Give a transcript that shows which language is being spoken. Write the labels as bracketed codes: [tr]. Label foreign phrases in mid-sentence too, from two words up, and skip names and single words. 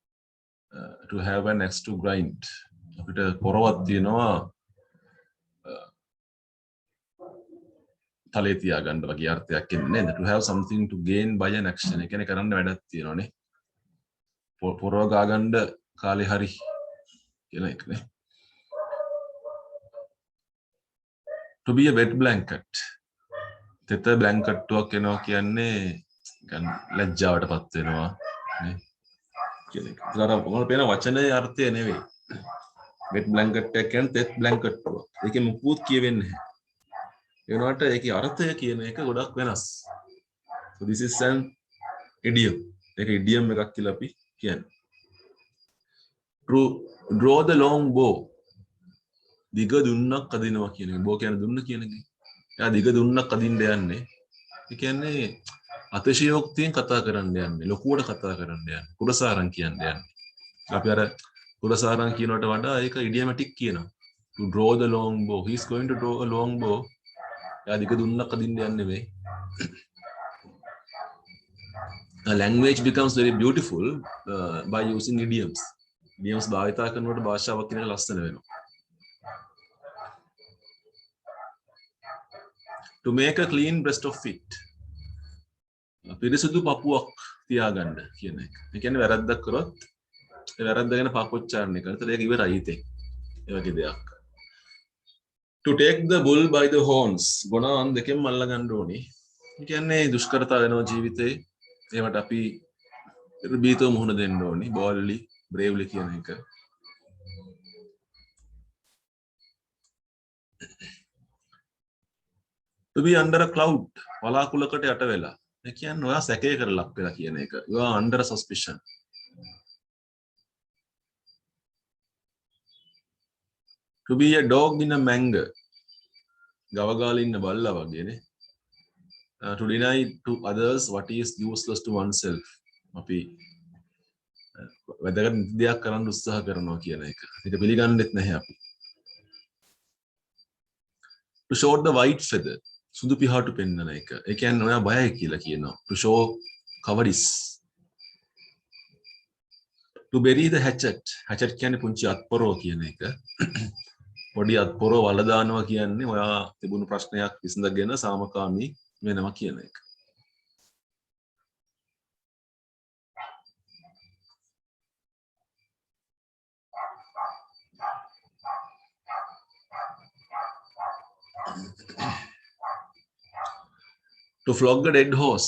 [en] To have an axe to grind. [si] අපිට පොරවක් තියෙනවා තලේ තියාගන්න වගේ අර්ථයක් එන්නේ නේද? [en] To have something to gain by an action. [si] ඒ කියන්නේ කරන්න වැඩක් තියෙනවානේ. පොරව ගා ගන්න කාලේ හරි කියන එකනේ. [en] To be a wet blanket. [si] තෙත බ්ලැන්කට්ටුවක් එනවා කියන්නේ නිකන් ලැජ්ජාවටපත් වෙනවා නේ. කියන එක. ඒකට මොකද පේන වචනේ අර්ථය නෙවෙයි. [en] wet blanket [si] එක කියන්නේ තෙත් බ්ලැන්කට්ටුවක්. ඒකේ මුකුත් කියවෙන්නේ නැහැ. ඒ වුණාට ඒකේ අර්ථය කියන එක ගොඩක් වෙනස්. [en] So this is an idiom. [si] ඒක idiom එකක් කියලා අපි කියන්නේ. [en] To draw the long bow. [si] දිග දුන්නක් අදිනවා කියන එක. බෝ කියන්නේ දුන්න කියන එක. එයා දිග දුන්නක් අදින්න යන්නේ. ඒ කියන්නේ අතිශයෝක්තියෙන් කතා කරන්න යන්නේ. ලොකුවට කතා කරන්න යන්නේ. කුඩසාරං කියන්න යන්නේ. අපි අර කුඩසාරං කියනවට වඩා ඒක ඉඩියමැටික් කියනවා. [en] To draw the long bow. He is going to draw a long bow. [si] එයා දිග දුන්නක් අදින්න යන්නේ නෙවෙයි. [en] A language becomes very beautiful by using idioms. [si] Idioms භාවිතා කරනකොට භාෂාවක් කියන එක ලස්සන වෙනවා. [en] To make a clean breast of it. [si] පිරිසුදු පපුවක් තියාගන්න කියන එක. ඒ කියන්නේ වැරද්දක් කරොත් ඒ වැරද්ද ගැන පාපොච්චාරණය කරන. ඒතර ඒක ඉවරයි ඉතින්. ඒ වගේ දෙයක්. [en] To take the bull by the horns. [si] ගොනාන් දෙකෙන් අල්ල ගන්න ඕනේ. ඒ කියන්නේ දුෂ්කරතා වෙනවා ජීවිතේ. ඒවට අපි බීතෝ මුහුණ දෙන්න ඕනේ. [en] boldly, bravely [si] කියන එක. [en] To be under a cloud. [si] වලාකුළකට යට වෙලා. ඒ කියන්නේ ඔයා සැකයකට ලක් වෙලා කියන එක. [en] You are under suspicion. To be a dog in a manger. [si] ගවගාලේ ඉන්න බල්ලා වගේනේ. [en] To deny to others what is useless to oneself. [si] අපි වැදගත් දෙයක් කරන්න උත්සාහ කරනවා කියන එක. ඒක පිළිගන්නෙත් නැහැ අපි. [en] To show the white feather. [si] සුදු පිහාටු පෙන්වන එක. ඒ කියන්නේ ඔයා බයයි කියලා කියනවා. [en] To show cowardice. To bury the hatchet. [si] Hatchet කියන්නේ පුංචි අත්පොරව කියන එක. පොඩි අත්පොරව වල දානවා කියන්නේ ඔයා තිබුණු ප්‍රශ්නයක් විසඳගෙන සාමකාමී වෙනවා කියන එක. [en] To flog a dead horse.